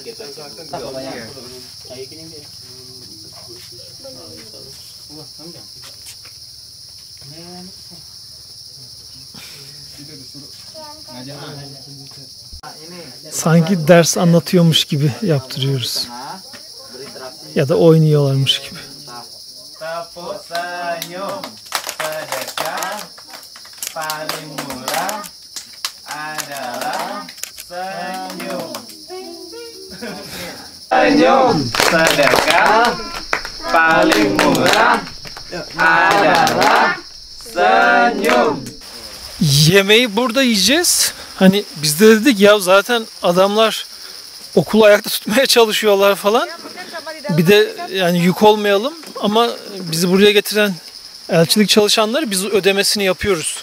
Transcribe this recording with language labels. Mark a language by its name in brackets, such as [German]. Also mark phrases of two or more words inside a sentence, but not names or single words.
[Turkish] Sanki ders anlatıyormuş gibi yaptırıyoruz. Ya da oynuyorlarmış gibi. [Indonesian] Tepuk senyum, sedekah paling murah adalah senyum. Senyum, sedekah paling murah adalah senyum. [Turkish] Yemeği burada yiyeceğiz. Hani biz de dedik ya zaten adamlar okulu ayakta tutmaya çalışıyorlar falan. Bir de yani yük olmayalım ama bizi buraya getiren elçilik çalışanları biz ödemesini yapıyoruz.